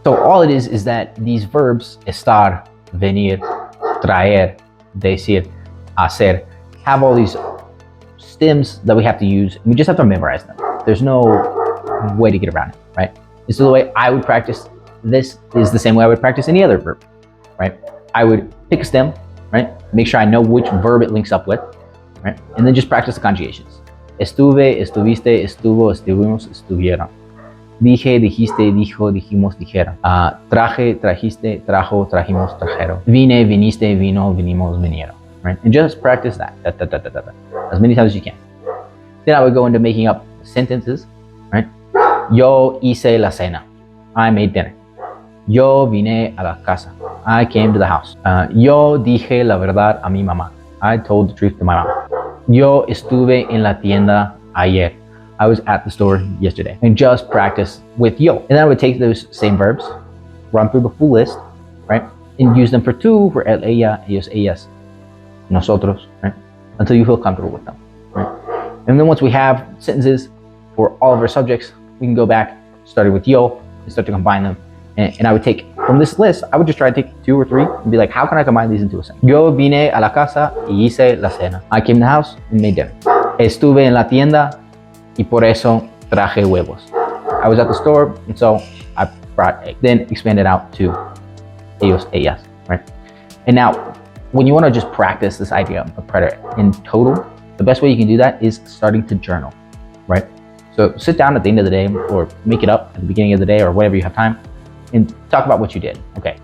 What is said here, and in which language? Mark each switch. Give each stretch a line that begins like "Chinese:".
English: So all it is that these verbs, estar, venir, traer, decir, hacer, have all these stems that we have to use, and we just have to memorize them. There's no way to get around it, right? And so the way I would practice this is the same way I would practice any other verb, right? I would pick a stem, right? Make sure I know which verb it links up with, right? And then just practice the conjugations.
Spanish: Estuve, estuviste, estuvo, estuvimos, estuvieron. Dije, dijiste, dijo, dijimos, dijeron. Traje, trajiste, trajo, trajimos, trajeron. Vine, viniste, vino, vinimos, vinieron. Right?
English: And just practice that as many times as you can. Then I would go into making up sentences, right?
Spanish: Yo hice la cena.
English: I made dinner.
Spanish: Yo vine a la casa.
English: I came to the house.
Spanish: Yo dije la verdad a mi mamá.
English: I told the truth to my mom.
Spanish: Yo estuve en la tienda ayer.
English: I was at the store yesterday. And just practice with yo. And then I would take those same verbs, run through the full list, right? And use them for tú, for el, ella, ellos, ellas, nosotros, right? Until you feel comfortable with them, right? And then once we have sentences for all of our subjects, we can go back, started with yo and start to combine them. And I would take, from this list, I would just try to take 2 or 3 and be like, how can I combine these into a sentence?
Spanish: Yo vine a la casa y hice la cena.
English: I came to the house and made dinner.
Spanish: Estuve en la tienda y por eso traje huevos.
English: I was at the store and so I brought eggs. Then expand it out to ellos, ellas, right? And now, when you want to just practice this idea of preterite in total, the best way you can do that is starting to journal, right? So sit down at the end of the day or make it up at the beginning of the day or whenever you have time and talk about what you did, okay?